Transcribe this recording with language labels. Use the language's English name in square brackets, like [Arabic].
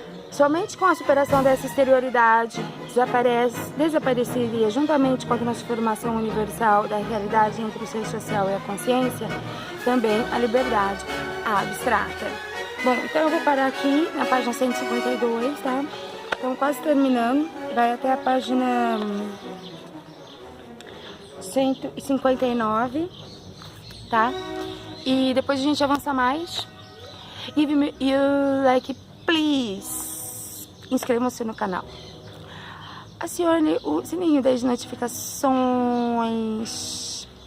[Portuguese] Somente com a superação dessa exterioridade desapareceria, juntamente com a transformação universal da realidade entre o ser social e a consciência, também a liberdade abstrata. Bom, então eu vou parar aqui na página 152, tá? Então, quase terminando, vai até a página 159, tá? E depois a gente avança mais. [English] Give me your like, please. [Portuguese] Inscrevam-se no canal. Acione o sininho das notificações.